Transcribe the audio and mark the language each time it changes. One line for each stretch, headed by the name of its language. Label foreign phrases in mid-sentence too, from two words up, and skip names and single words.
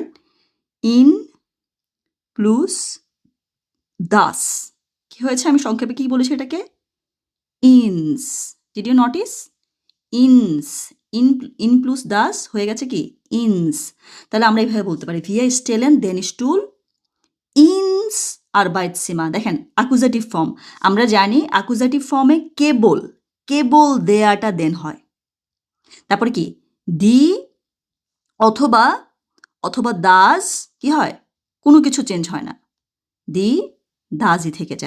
German: in plus das
Bangla: কি হয়েছে? আমি সংক্ষেপে কি বলেছি এটাকে? ইনস।
English: did you notice?
Bangla: ইনস,
German: in plus das
Bangla: হয়ে গেছে কি? ইনস। তাহলে আমরা এইভাবে বলতে পারি,
German: wir stellen den Stuhl ins Arbeitszimmer।
Bangla: দেখেন
English: accusative form,
Bangla: আমরা জানি অ্যাকুজাটিভ ফর্মে কেবল দেয়াটা দেন হয়। তারপরে কি? দি অথবা দাস কি হয়? কোনো কিছু চেঞ্জ হয় না, দি দাসই থেকে যায়।